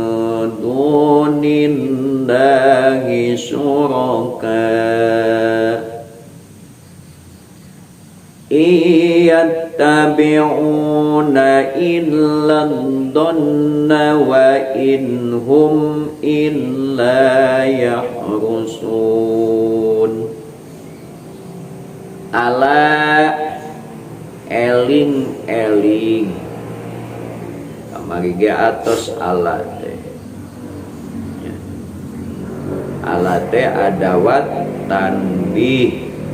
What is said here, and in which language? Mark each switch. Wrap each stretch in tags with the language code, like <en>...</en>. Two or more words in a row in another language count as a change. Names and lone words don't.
<ar>دون الله شركاء إن يتبعون إلا الظن وإن هم إلا يخرصون.</ar> <su>Ala eling kamari ge atos ala teh. Ala teh</su> <ar>أدوات تنبيه.</ar>